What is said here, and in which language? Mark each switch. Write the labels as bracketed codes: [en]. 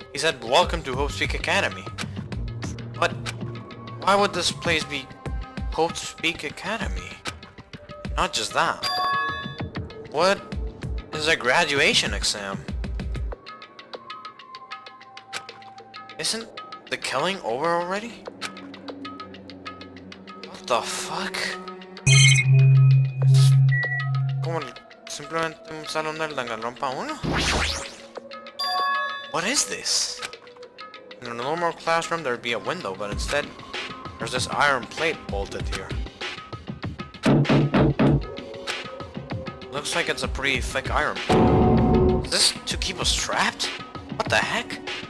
[en] He said, "Welcome to Hope Speak Academy." But why would this place be Hope Speak Academy? Not just that. What is a graduation exam? Isn't the killing over already? What the fuck? [es] Es como simplemente un salón del Danganronpa 1? [en] What is this? In a normal classroom there'd be a window, but instead there's this iron plate bolted here. Looks like it's a pretty thick iron plate. Is this to keep us trapped? What the heck?